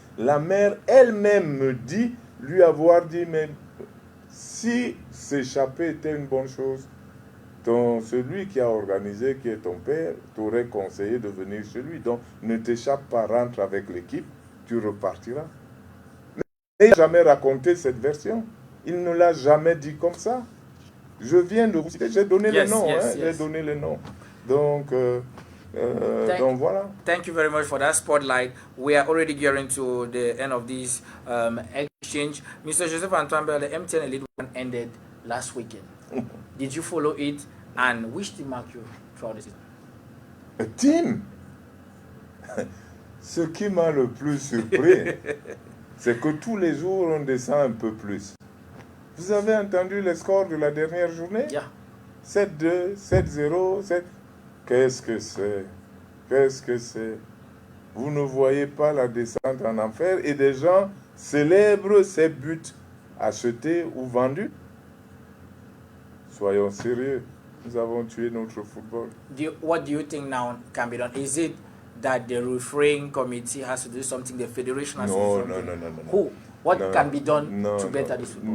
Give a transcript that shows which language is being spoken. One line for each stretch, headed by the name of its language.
French: La mère elle-même me dit, lui avoir dit, mais si s'échapper était une bonne chose, celui qui a organisé, qui est ton père, t'aurait conseillé de venir chez lui. Donc ne t'échappe pas, rentre avec l'équipe, tu repartiras. Mais il n'a jamais raconté cette version. Il ne l'a jamais dit comme ça. Je viens de vous citer, j'ai donné les noms. J'ai donné les noms. Donc, donc voilà.
English: Thank you very much for that spotlight. We are already gearing to the end of this exchange. Mr. Joseph Antoine Bell, the MTN Elite One ended last weekend. Did you follow it? And which team marked you throughout the season? A team.
French: Ce qui m'a le plus surpris, c'est que tous les jours, on descend un peu plus. Vous avez entendu les scores de la dernière journée?
English: Yeah.
French: 7-2, 7-0, 7... Qu'est-ce que c'est? Qu'est-ce que c'est? Vous ne voyez pas la descente en enfer et des gens célèbrent ces buts achetés ou vendus? Soyons sérieux. Nous avons tué notre football.
English: What do you think now can be done? Is it that the refereeing committee has to do something, the federation has to do something? What can be done to better this football?